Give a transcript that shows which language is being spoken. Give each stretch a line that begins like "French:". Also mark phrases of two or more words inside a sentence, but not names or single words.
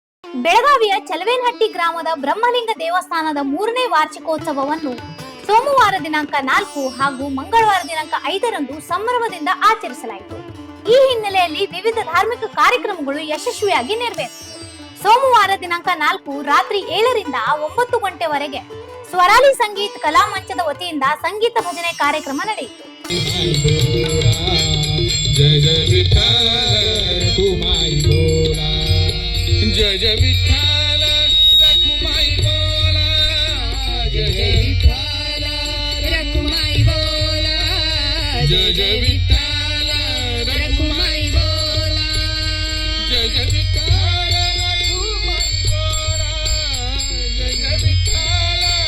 Kannada: ಬೆಳಗಾವಿಯ ಚಲವೇನಹಟ್ಟಿ ಗ್ರಾಮದ ಬ್ರಹ್ಮಲಿಂಗ ದೇವಸ್ಥಾನದ 3ನೇ ವಾರ್ಷಿಕೋತ್ಸವವನ್ನು ಸೋಮವಾರ ದಿನಾಂಕ 4 ಹಾಗೂ ಮಂಗಳವಾರ ದಿನಾಂಕ 5ರಂದು ಸಂಭ್ರಮದಿಂದ ಆಚರಿಸಲಾಯಿತು. ಈ ಹಿನ್ನೆಲೆಯಲ್ಲಿ ವಿವಿಧ ಧಾರ್ಮಿಕ ಕಾರ್ಯಕ್ರಮಗಳು ಯಶಸ್ವಿಯಾಗಿ ನೆರವೇರಿತು. ಸೋಮವಾರ ದಿನಾಂಕ 4 ರಾತ್ರಿ 7ರಿಂದ 9 ಗಂಟೆವರೆಗೆ ಸ್ವರಾಲಿ ಸಂಗೀತ ಕಲಾ ಮಂಚದ ವತಿಯಿಂದ ಸಂಗೀತ ಭಜನೆ ಕಾರ್ಯಕ್ರಮ ನಡೆಯಿತು.
Marathi: जय जय विठ्ठल रखुमाई बोला, जय जय विठ्ठल रखुमाई बोला, जय जय विठ्ठल रखुमाई बोला, जय जय विठ्ठल रखुमाई बोला, जय जय विठ्ठल रखुमाई बोला, जय जय विठ्ठल,